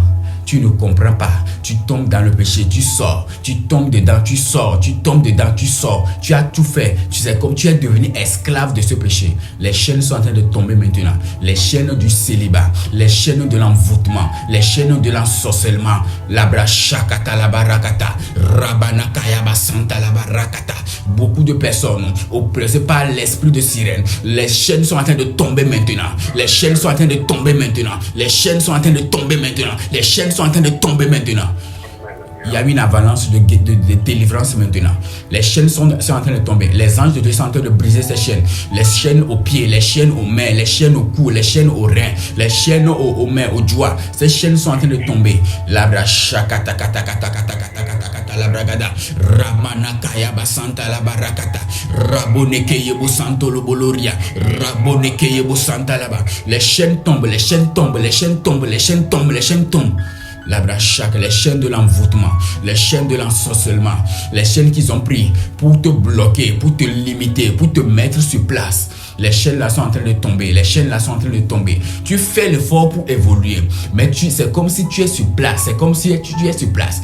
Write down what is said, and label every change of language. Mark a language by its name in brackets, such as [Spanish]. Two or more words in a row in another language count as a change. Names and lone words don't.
[French] Tu ne comprends pas, tu tombes dans le péché, tu sors, tu tombes dedans, tu sors, tu tombes dedans, tu sors, tu as tout fait, tu sais comme tu es devenu esclave de ce péché. Les chaînes sont en train de tomber maintenant, les chaînes du célibat, les chaînes de l'envoûtement, les chaînes de l'ensorcellement, la brachakata la barakata, rabanakaya basanta la barakata. Beaucoup de personnes oppressées par l'esprit de sirène, les chaînes sont en train de tomber maintenant, les chaînes sont en train de tomber maintenant, les chaînes sont en train de tomber maintenant, les chaînes sont en train de tomber maintenant. Il y a une avalanche de délivrance maintenant. Les chaînes sont en train de tomber. Les anges de Dieu sont en train de briser ces chaînes. Les chaînes aux pieds, les chaînes aux mains, les chaînes au cou, les chaînes aux reins, les chaînes aux mains, aux doigts. Ces chaînes sont en train de tomber. Labra shakata kata kata kata kata kata kata labragada. Ramana kaya basanta la barakata. Raboneke yebo santo lo boloria. Raboneke yebo santa là-bas. Les chaînes tombent, les chaînes tombent, les chaînes tombent, les chaînes tombent, les chaînes tombent. Les chaînes de l'envoûtement, les chaînes de l'ensorcellement, les chaînes qu'ils ont pris pour te bloquer, pour te limiter, pour te mettre sur place. Les chaînes là sont en train de tomber, les chaînes là sont en train de tomber. Tu fais l'effort pour évoluer, mais c'est comme si tu es sur place, c'est comme si tu es sur place.